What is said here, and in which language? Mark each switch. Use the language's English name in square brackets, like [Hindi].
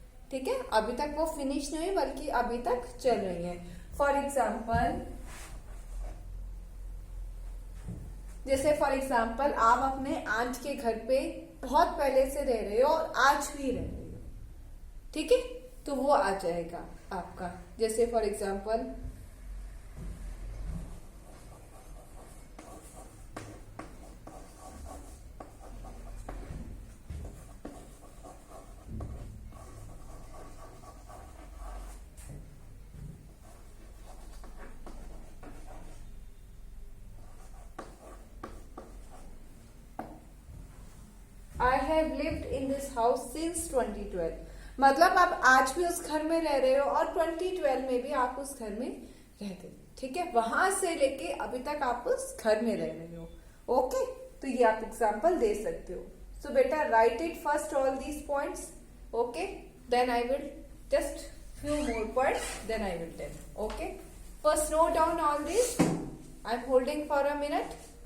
[Hindi] ठीक है, अभी तक वो फिनिश नहीं बल्कि अभी तक चल रही है. [English] for example, जैसे for example [Hindi] आप अपने आंट के घर पे बहुत पहले से रह रहे हो और आज भी रह रहे हो. ठीक है, तो वो आ जाएगा आपका. जैसे [English] For example I have lived in this house since 2012. [Hindi] मतलब आप आज भी उस घर में रह रहे हो और 2012 में भी आप उस घर में रहते हो. ठीक है, वहां से लेके अभी तक आप उस घर में रह रहे हो. [English] okay, [Hindi] तो ये आप एग्जांपल दे सकते हो. [English] So बेटा write it first all these points. Okay, then I will just few more points, then I will tell. Okay, first note down all this. I'm holding for a minute.